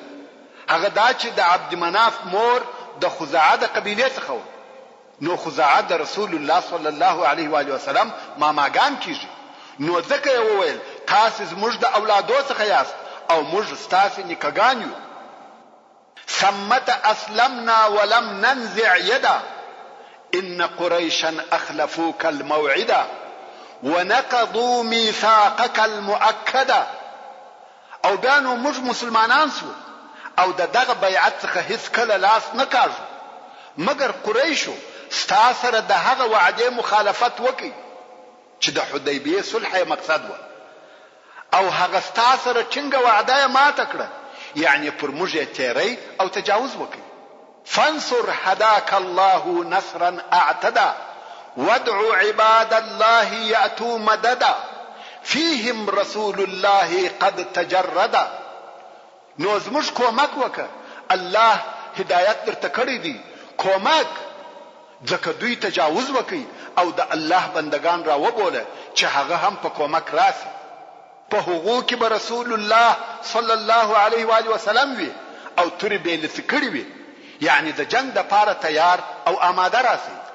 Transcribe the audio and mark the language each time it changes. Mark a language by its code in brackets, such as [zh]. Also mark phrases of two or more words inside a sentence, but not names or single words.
[ps] هغه دا چې د عبد مناف مور د خزاعه د قبیله څخه و، نو خزاعه د رسول الله [ar] صلی الله علیه و آله وسلم [ps] ماماګان کیږي. نو ځکه یې وویل تاسو زموږ د اولادو څخه یاست او موږ ستاسو نیکګان یو. [ar] ثمت اسلمنا ولم ننزع يدا ان قريشا اخلفوك الموعدا ونقضوا ميثاقك المؤكدا. [ps] او بانو موږ مسلمانان سو او دغه بیعت څخه هیڅ کله لاس نه کاږو مګر قریشو ستا سره د هغه وعده مخالفت وکي چې د حدیبیه صلح مقصد و، او هغه ستا سره څنګه وعده ماته کړه، یعنی پر موږ تیری او تجاوز وکي. [ar] فانصر هداك الله نصرا اعتدا وادعو عباد الله ياتوا مددا فيهم رسول الله قد تجردا. [ps] نو زموږ کومک وکړه، الله هدایت درته کړی دی، کومک ځکه دوی تجاوز وکي او د الله بندگان را وبوله چې هغه هم په کومک راسي. په هغو کې به رسول الله [ar] صلی الله علیه و آله وسلم [ps] وي او تورې به لڅ کړي وي، یعنی د جنگ د پاره تیار او آماده راسي.